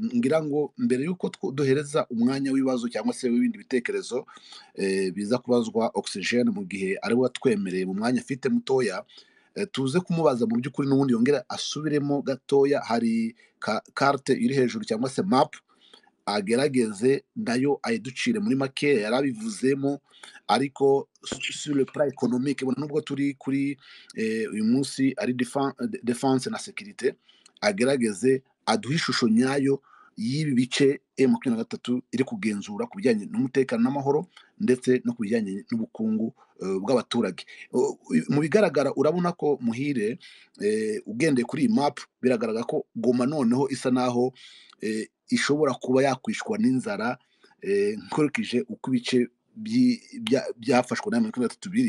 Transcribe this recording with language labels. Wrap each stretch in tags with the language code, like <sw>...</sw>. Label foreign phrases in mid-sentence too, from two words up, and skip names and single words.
<rw>ngira ngo mbere yuko duhereza umwanya w'ibibazo cyangwa se w'ibindi bitekerezo biza kubazwa Oxygen mu gihe ari we watwemereye mu mwanya afite mutoya, tuze kumubaza mu by'ukuri n'ubundi yongera asubiremo gatoya. Hari carte iri hejuru cyangwa se map, agerageze nayo ayiducire muri make. Yarabivuzemo ariko</rw> <fr>sur le plan économique,</fr> <rw>nubwo turi kuri uyu munsi ari defense na sécurité, agerageze aduhe ishusho nyayo y'ibi bice M23 iri kugenzura ku bijyanye n'umutekano n'amahoro ndetse no ku bijyanye n'ubukungu bw'abaturage. Mu bigaragara urabona ko Muhire, ugendeye kuri iyi map, biragaragara ko Goma noneho isa naho ishobora kuba yakwishwa n'inzara, nkurikije uko ibice byafashwe na M23 biri.</rw>